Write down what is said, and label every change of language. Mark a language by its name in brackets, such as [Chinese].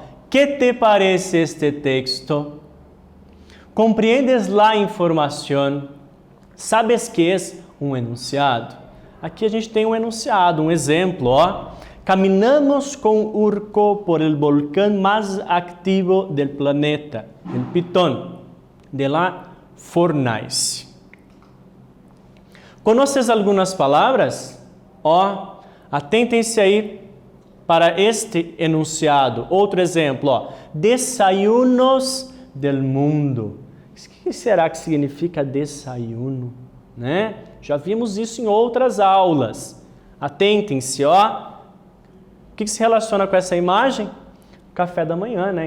[Spanish] ¿Qué te parece este texto? ¿Compreendes la información? ¿Sabes qué es um enunciado? [Portuguese] Aqui a gente tem um enunciado, um exemplo. [Spanish] Caminamos con Urco por el volcán más activo del planeta, el Pitón, de la Fornace. ¿Conoces algunas palabras? [Portuguese] Atentem-se aí para este enunciado. Outro exemplo, [Spanish] desayunos del mundo. [Portuguese] O que será que significa desayuno? Né? Já vimos isso em outras aulas. Atentem-se, O que se relaciona com essa imagem? Café da manhã, né?